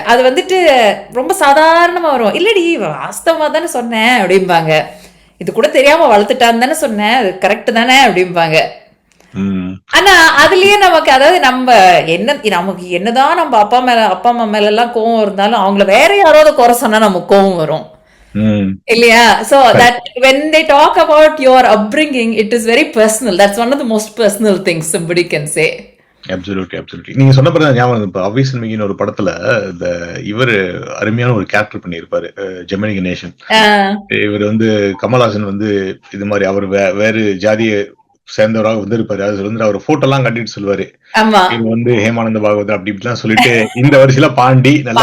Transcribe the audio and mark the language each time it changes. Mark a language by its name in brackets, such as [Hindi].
[Tamil] அது வந்துட்டு ரொம்ப சாதாரணமா வரும். இல்லடி வாஸ்தவமா தானே சொன்னேன் அப்படிம்பாங்க. இது கூட தெரியாம வளர்த்துட்டான்னு தானே சொன்னேன், அது கரெக்ட் தானே அப்படிம்பாங்க. ஆனா அதுலயே நமக்கு, அதாவது நமக்கு என்னதான் நம்ம அப்பா அம்மா மேல எல்லாம் கோவம் இருந்தாலும் அவங்கள வேற யாராவது குறை சொன்னா நமக்கு கோவம் வரும் இல்லையா? [English] So that when they talk about your upbringing, it is very personal. That's one of the most personal things somebody can say. [Tamil] Absolutely. நீங்க சொன்ன பிறகு ஞாபகம் வருது. இப்ப அவ்வை சண்முகின்னு ஒரு படத்துல இந்த இவரு அருமையான ஒரு கேரக்டர் பண்ணியிருப்பாரு, ஜெமினி கணேசன். இவர் வந்து கமல்ஹாசன் வந்து இது மாதிரி அவர் வேறு ஜாதியை சேர்ந்தவராக வந்திருப்பாரு. அது வந்து அவர் போட்டோ எல்லாம் கட்டிட்டு சொல்லுவாரு, ஆமா இது வந்து ஹேமானந்த பாகவதர் அப்படி இப்படிலாம் சொல்லிட்டு இந்த வரிசையில பாண்டி நல்லா